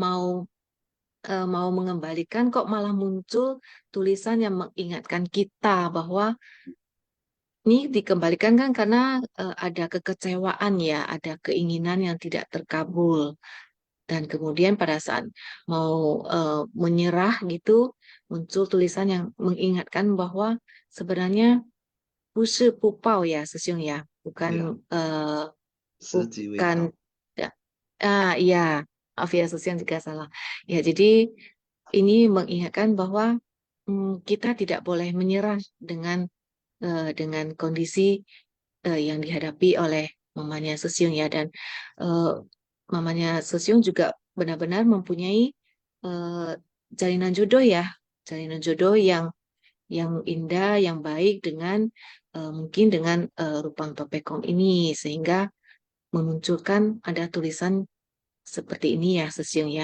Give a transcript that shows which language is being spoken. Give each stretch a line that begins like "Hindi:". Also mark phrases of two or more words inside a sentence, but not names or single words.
Indonesian: mau mengembalikan kok malah muncul tulisan yang mengingatkan kita bahwa ini dikembalikan kan karena ada kekecewaan ya, ada keinginan yang tidak terkabul. Dan kemudian pada saat mau menyerah gitu, muncul tulisan yang mengingatkan bahwa sebenarnya
Chinese: 不是不报
Indonesian: ya, Sesyong ya, bukan Ya, eh,
Chinese: 是几位
Indonesian: bukan 道。 ya, iya, maaf ya Sesyong juga salah. Ya, jadi ini mengingatkan bahwa kita tidak boleh menyerah dengan kondisi yang dihadapi oleh mamanya Sesyong ya dan eh, mamanya Sesyong juga benar-benar mempunyai eh, jalinan jodoh ya, jalinan jodoh yang indah, yang baik dengan mungkin dengan Rupang Topekong ini sehingga memunculkan ada tulisan seperti ini ya Sesyong ya.